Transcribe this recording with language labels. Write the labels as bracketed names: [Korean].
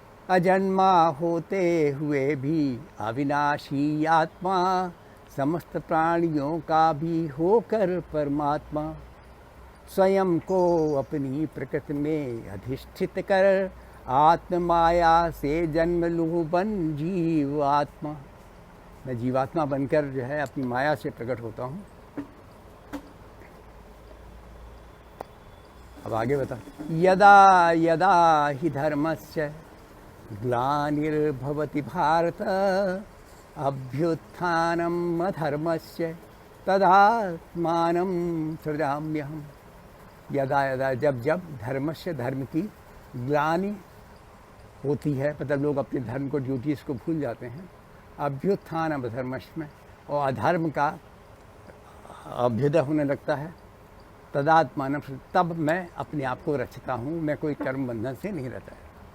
[Hindi] अजन्मा होते हुए भी अविनाशी आत्मा, समस्त प्राणियों का भी होकर परमात्मा, स्वयं को अपनी प्रकृति में अधिष्ठित कर आत्म माया से जन्म लूँ बन जीव आत्मा। मैं जीवात्मा बनकर जो है अपनी माया से प्रकट होता हूँ। अब आगे बता। [Sanskrit] यदा यदा ही धर्मस्य ग्लानिर्भवति भारत, अभ्युत्थानम् अधर्मस्य तदात्मानं सृजाम्यहम्। यदा यदा, [Hindi] जब जब धर्मस्य, धर्म की ग्लानि होती है, मतलब लोग अपने धर्म को, ड्यूटीज़ को भूल जाते हैं। [Sanskrit] अभ्युत्थानम् अधर्मस्य, [Hindi] और अधर्म का अभ्युदय होने लगता है। तदात्मानं, तब मैं अपने आप को रचता हूँ। मैं कोई कर्म बंधन से नहीं रहता है।